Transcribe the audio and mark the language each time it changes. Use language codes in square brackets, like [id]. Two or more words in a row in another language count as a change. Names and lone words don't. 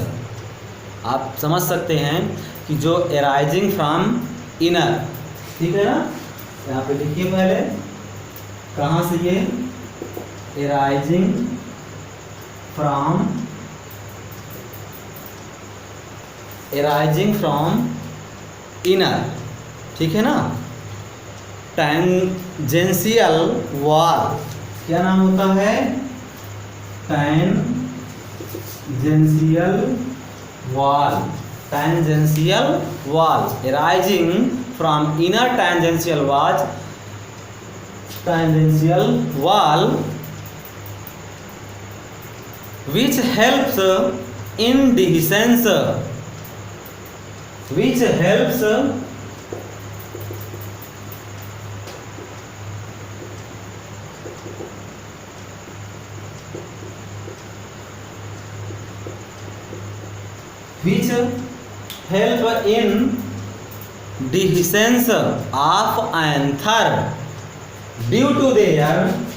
[hi] आप समझ सकते हैं कि जो [en] arising from inner, [hi] ठीक है ना, यहाँ पे लिखिए पहले कहाँ से, ये [en] arising from, arising from inner. [hi] ठीक है ना, [en] tangential wall [hi] क्या नाम होता है, [en] tangential wall, tangential wall arising from inner tangential wall, tangential wall which helps in dehiscence, which helps which help in dehiscence of anther due to their